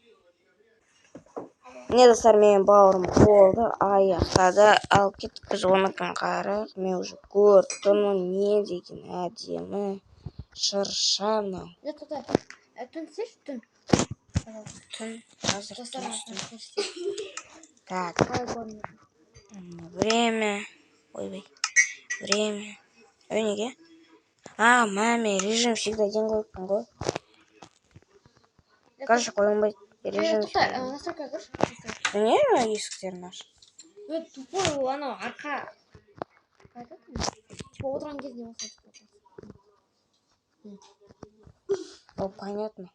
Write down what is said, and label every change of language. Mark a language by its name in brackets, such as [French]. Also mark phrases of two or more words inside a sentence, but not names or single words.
[Kazakh] Не, достар, мен бауырым болды, аяқтады, ал кеттік біз оныкін қарайық. Мен уже көрдім, не деген әдемі шырша мынау. Түн сеш, түн. Түн, қазір түн. Так. [Russian] Время. Время. Неге? [Kazakh] Маме, [Russian] режим всегда [Kazakh] ден қойыппын ғой. Короче, қойылмайды. [Russian] Режим всегда. [Kazakh] Настройка көрші. Не, есіктерін аш. Тупой, анау, арқа. Отырған кезде осылай. [Russian] Понятно.